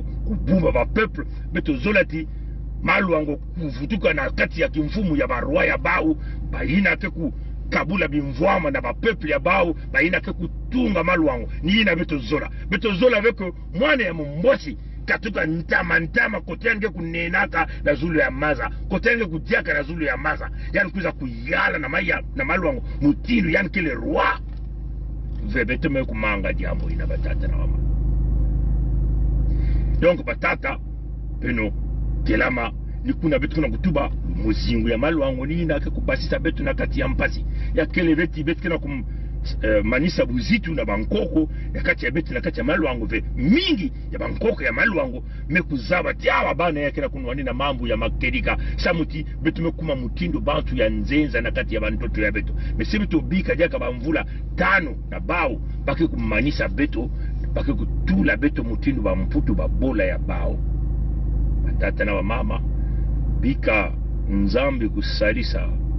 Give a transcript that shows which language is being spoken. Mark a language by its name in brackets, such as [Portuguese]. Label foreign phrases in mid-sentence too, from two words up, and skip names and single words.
[Kituba (Democratic Republic of Congo)] kubumba ba peuple beto zolati maluango kuvutuka na kati ya kimfumu ya barua ya bau bayina ke ku kabula bimvwama na bapeple ya bao baina ke kutunga maluango ni ina beto zola veko mwane ya mumboshi katuka ntama kotenge kunenaka na zulu ya maza kotenge kudiaka na zulu ya maza yani kuza kuyala na maya na maluango mutindu yani kele roi vebeto me kumanga jambo ina batata na mama donc batata peno kelama ni kuna betu kuna kutuba muzingu ya maluango ni ina ke kubasisa betu na kati ya mpasi ya kele beti betu kena kum manisa buzitu na bankoko ya kati ya betu na kati ya maluango ve mingi ya bankoko ya maluango mekuzaba tiawa bana ya kena kunwani na mambu ya makedika samuti betu mekuma mutindo bantu ya nzenza na kati ya bantoto ya betu mese betu bika jaka bamvula tano na bao baki kumanisa betu baki kutula betu mutindo bamputu babola ya bao batata na wa mama bika nzambi kusalisa